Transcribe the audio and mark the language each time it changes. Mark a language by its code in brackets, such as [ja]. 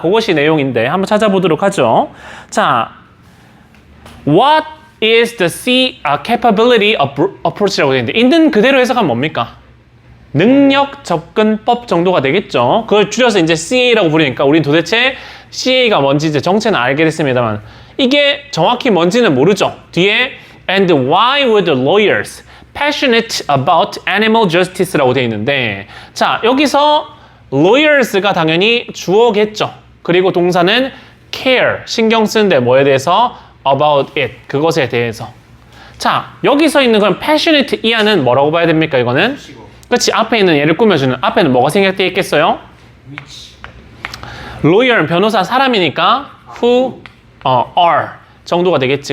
[ko] 그것이 내용인데 한번 찾아보도록 하죠. 자, [en] what is the capability approach [ko] 라고 되어 있는데 있는 그대로 해석하면 뭡니까? 능력 접근법 정도가 되겠죠. 그걸 줄여서 이제 CA라고 부르니까 우린 도대체 CA가 뭔지 이제 정체는 알게 됐습니다만 이게 정확히 뭔지는 모르죠. 뒤에 [en] and why would the lawyers passionate about animal justice [ko] 라고 되어 있는데 자, 여기서 lawyers가 당연히 주어겠죠. 그리고 동사는 care, 신경 쓰는데 뭐에 대해서? [en] about it, [ko] 그것에 대해서. 자, 여기서 있는 그럼 passionate 이하는 뭐라고 봐야 됩니까, 이거는? 그렇지, 앞에 있는 얘를 꾸며주는, 앞에는 뭐가 생략되어 있겠어요? lawyer, 변호사, 사람이니까 who are 정도가 되겠지.